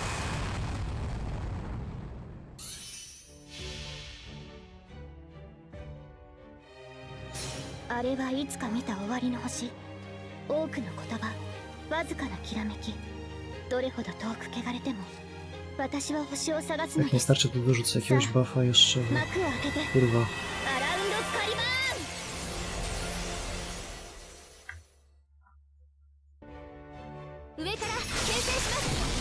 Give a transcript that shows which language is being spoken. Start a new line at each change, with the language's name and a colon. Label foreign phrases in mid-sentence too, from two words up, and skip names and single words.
Japanese: あれはいつか見た終わりの星。多くの言葉、わずかなきらめき。どれほど遠く汚れても私は星を探すの
Polish: Jak
Japanese: で
Polish: nie
Japanese: す。
Polish: starczy, to dorzucę jakiegoś buffa jeszcze.
Japanese: 幕を開けて
Polish: Kurwa.
Japanese: アラウンドカリバーン。上から牽制します。